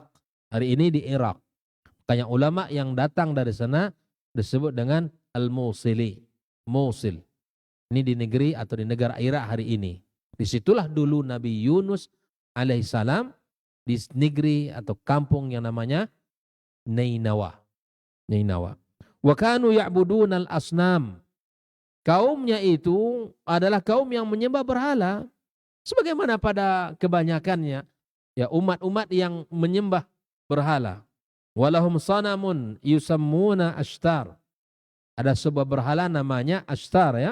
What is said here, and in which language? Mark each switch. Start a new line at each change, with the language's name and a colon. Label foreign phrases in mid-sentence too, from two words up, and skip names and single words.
Indonesian: Hari ini di Irak. Makanya ulama yang datang dari sana disebut dengan Al-Musili. Musil. Ini di negeri atau di negara Irak hari ini. Disitulah dulu Nabi Yunus alaihissalam di negeri atau kampung yang namanya Nainawa. Nainawa.
Arabic: وكانوا يعبدون الأصنام.
Indonesian: Kaumnya itu adalah kaum yang menyembah berhala. Sebagaimana pada kebanyakannya ya umat-umat yang menyembah berhala.
Arabic: ولهم صنم يسمون عشتار.
Indonesian: Ada sebuah berhala namanya Ashtar ya.